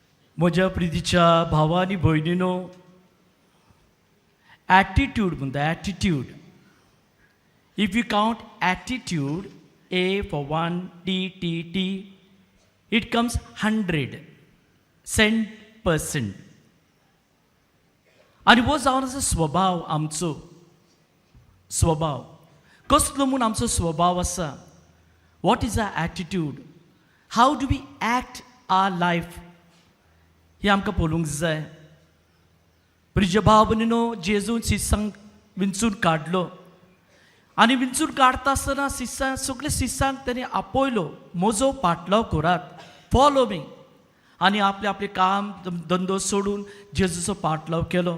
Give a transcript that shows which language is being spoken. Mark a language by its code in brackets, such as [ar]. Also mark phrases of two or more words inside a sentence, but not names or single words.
[kok] म्हज्या प्रितीच्या भावा आनी भयणीनो, एटीट्यूड म्हणटा एटीट्यूड. [en] If you count attitude, A for 1, T, it comes 100%. [kok] आणि वो जावन आसा स्वभाव आमचो. स्वभाव कसलो म्हूण आमचो स्वभाव आसा. [en] What is our attitude? How do we act our life? [kok] हे आमकां पळोवंक जाय. प्रिय भाव भयणीनो, जेजून शिसांक विंचून काडलो आनी विंचून काडटा आसतना सगळे शिसांक ताणें आपयलो, म्हजो पाटलाव करात, [en] follow me. [kok] आनी आपले आपले काम धंदो सोडून जेजूचो पाटलाव केलो.